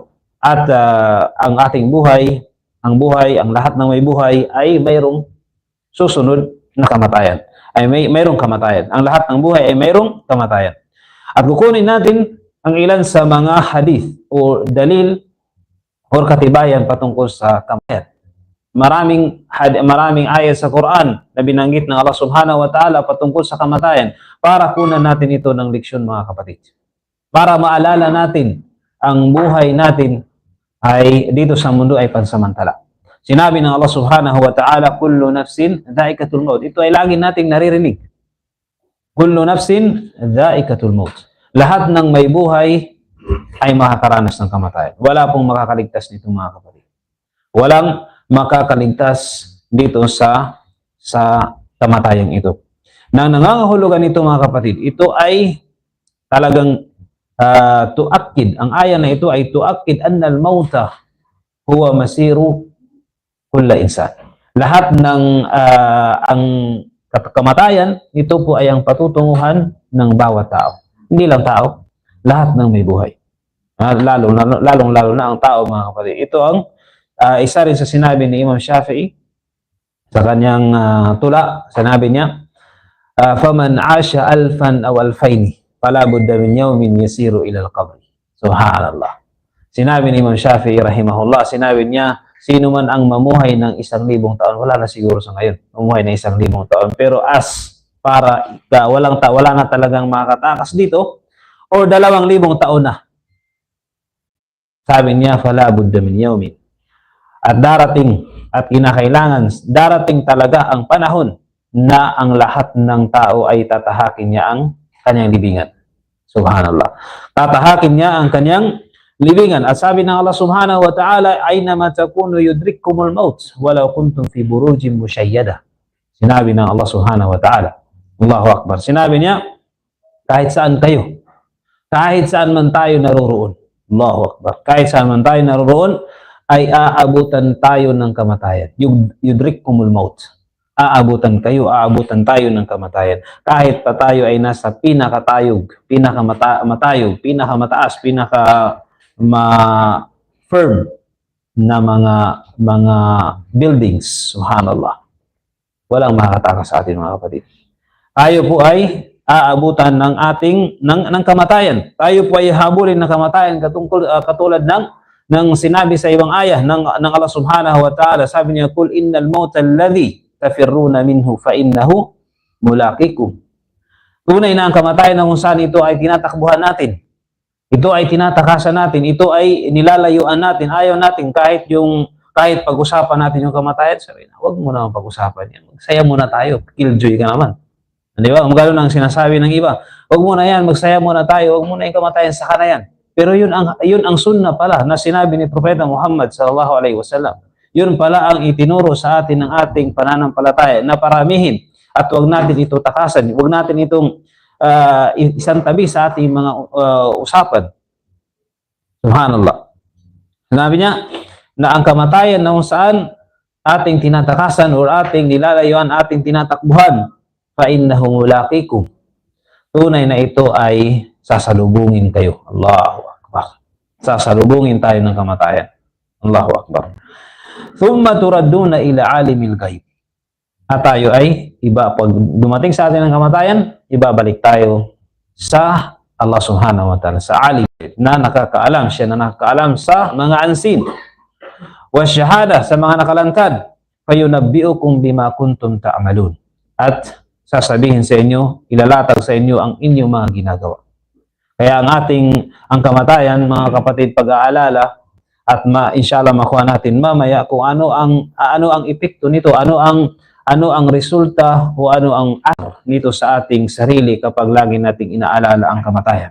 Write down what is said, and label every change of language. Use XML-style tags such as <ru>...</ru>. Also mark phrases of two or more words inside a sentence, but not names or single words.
<tl>At ang ating buhay, ang lahat ng may buhay ay mayroong susunod na kamatayan. Ay mayroong kamatayan. Ang lahat ng buhay ay mayroong kamatayan. At kukunin natin ang ilan sa mga hadith o dalil o katibayan patungkol sa kamatayan. Maraming ayat sa Quran na binanggit ng</tl> <ar>الله سبحانه وتعالى</ar> <tl>patungkol sa kamatayan para kunan natin ito ng leksyon mga kapatid. Para maalala natin ang buhay natin ay dito sa mundo ay pansamantala. Sinabi ng</tl> <ar>الله سبحانه وتعالى, كل نفس ذائقة الموت.</ar> <tl>Ito ay lagi nating naririnig.</tl> <ar>كل نفس ذائقة الموت.</ar> <tl>Lahat ng may buhay ay makakaranas ng kamatayan. Wala pong makakaligtas nito mga kapatid. Walang makakaligtas dito sa kamatayang ito. Nang nangangahulugan ito mga kapatid, ito ay talagang tuakid. Ang aya na ito ay</tl> <ar>تؤكد أن الموت هو مصير كل إنسان.</ar> <tl>Lahat ng ang kamatayan, ito po ay ang patutunguhan ng bawat tao. Hindi lang tao, lahat ng may buhay. Lalong-lalo na ang tao mga kapatid. Ito ang isa rin sa sinabi ni Imam Shafi'i sa kanyang tula. Sinabi niya,</tl> <ar>فمن عاش ألفا أو ألفين فلا بد من يوم يصير إلى القبر.</ar> <tl>Subhanallah. Sinabi ni Imam Shafi'i rahimahullah, sinabi niya, sino man ang mamuhay ng 1,000 taon, wala na siguro sa ngayon, mamuhay ng 1,000 taon, pero para wala na talagang makakatakas dito, or 2,000 taon na. Sabi niya,</tl> <ar>فلا بد من يوم.</ar> <tl>At darating at kinakailangan, darating talaga ang panahon na ang lahat ng tao ay tatahakin niya ang kanyang libingan. Subhanallah. Tatahakin niya ang kanyang libingan. At sabi ng</tl> <ar>الله سبحانه وتعالى, أينما تكونوا يدرككم الموت ولو كنتم في بروج مشيدة.</ar> <tl>Sinabi ng</tl> <ar>الله سبحانه وتعالى. الله أكبر.</ar> <tl>Sinabi niya, kahit saan kayo, kahit saan man tayo naroroon.</tl> <ar>الله أكبر.</ar> <tl>Kahit saan man tayo naroroon, ay aabutan tayo ng kamatayan.</tl> <ar>يدرككم الموت.</ar> <tl>Aabutan aabutan tayo ng kamatayan. Kahit pa tayo ay nasa pinakamataas, firm na mga buildings. Subhanallah. Walang makakatakas sa atin mga kapatid. Tayo po ay aabutan ng kamatayan. Tayo po ay habulin ng kamatayan katulad ng sinabi sa ibang ayah ng</tl> <ar>الله سبحانه وتعالى.</ar> <tl>Sabi niya,</tl> <ar>قل إن الموت الذي تفرون منه فإنه ملاقيكم.</ar> <tl>Tunay na ang kamatayan na kung saan ito ay tinatakbuhan natin. Ito ay tinatakasan natin, ito ay nilalayuan natin, ayaw natin kahit pag-usapan natin yung kamatayan, sabi na, huwag mo naman pag-usapan yan. Magsaya muna tayo, killjoy ka naman. Di ba? Magano ang sinasabi ng iba, huwag muna yan, magsaya muna tayo, huwag muna yung kamatayan, saka na yan. Pero yun ang sunna pala na sinabi ni Propeta Muhammad</tl> <ar>صلى الله عليه وسلم.</ar> <tl>Yun pala ang itinuro sa atin ng ating pananampalataya na paramihin at huwag natin ito takasan, huwag natin itong isang tabi sa ating mga usapan. Subhanallah. Sinabi niya na ang kamatayan na kung saan ating tinatakasan o ating nilalayuan, ating tinatakbuhan,</tl> <ar>فإنه ملاقيكم.</ar> <tl>Tunay na ito ay sasalubungin kayo.</tl> <ar>الله أكبر.</ar> <tl>Sasalubungin tayo ng kamatayan.</tl> <ar>الله أكبر. ثم تردون إلى عالم الغيب.</ar> <tl>At tayo ay iba, pag dumating sa atin ang kamatayan, ibabalik tayo sa</tl> <ar>الله سبحانه وتعالى,</ar> <tl>sa alim na nakakaalam, siya na nakakaalam sa mga unseen.</tl> <ar>والشهادة,</ar> <tl>sa mga nakalangkad,</tl> <ar>فينبئكم بما كنتم تعملون.</ar> <tl>At sasabihin sa inyo, ilalatag sa inyo ang inyong mga ginagawa. Kaya ang kamatayan, mga kapatid, pag-aalala, at inshallah makuha natin mamaya kung ano ang epekto nito, ano ang resulta o ano ang nito sa ating sarili kapag lagi nating inaalala ang kamatayan.</tl>